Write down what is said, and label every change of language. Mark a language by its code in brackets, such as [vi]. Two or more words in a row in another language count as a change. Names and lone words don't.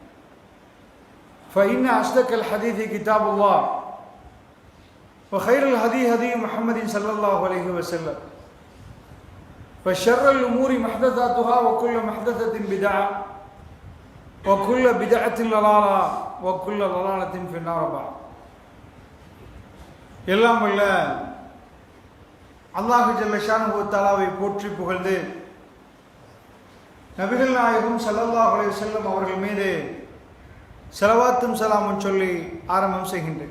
[ar] فإن أصدق الحديث كتاب الله وخير الهدي هدي محمد صلى الله عليه وسلم وشر الأمور محدثاتها وكل محدثة بدعة وكل بدعة ضلالة وكل ضلالة في النار. [ta] எல்லாம் வல்ல [ar] الله جل شأنه و تعالى [ta] போற்றி புகழ்ந்து நபிகள் நாயகம் [ar] صلى الله عليه وسلم [ta] அவர்கள் மீது ஸலவாத்தும் ஸலாமும் சொல்லி ஆரம்பம் செய்கின்றேன்.